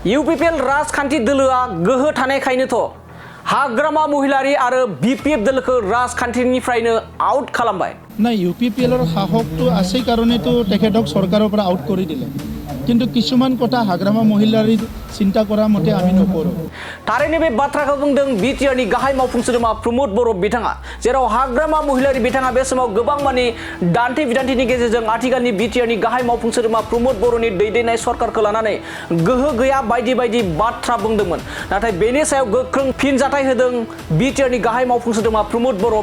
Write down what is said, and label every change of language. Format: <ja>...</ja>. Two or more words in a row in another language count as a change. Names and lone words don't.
<brx>UPPL राजखान्थि दोलोआ गोहो थानायखायनोथ' हाग्रामा महिलारि आरो BPF दोलोखौ राजखान्थिनिफ्रायनो आउट खालामबाय।</brx> <as>ना UPPLৰ সাহসটো আছে কাৰণেতো তেখেতক চৰকাৰৰ পৰা আউট কৰি দিলে কিন্তু কিছুমান কথা হাগ্ৰামা মহিলাৰিৰ চিন্তা কৰা মতে আমি নকৰো।</as> <brx>थारैनो बे बाथ्राखौ बुंदों BTRनि गाहाय मावफुं सोद्रोमा प्रमोद बर' बिथाङा जेराव हाग्रामा महिलारि बिथाङा बे समाव गोबां माने दान्थे बिदान्थेनि गेजेरजों आथिखालनि BTRनि गाहाय मावफुं सोद्रोमा प्रमोद बर'नि दैदेननाय सरकारखौ लानानै गोहो गैया बायदि बायदि बाथ्रा बुंदोंमोन नाथाय बेनि सायाव गोख्रों फिनजाथाय होदों BTRनि गाहाय मावफुं सोद्रोमा प्रमोद बर'</brx>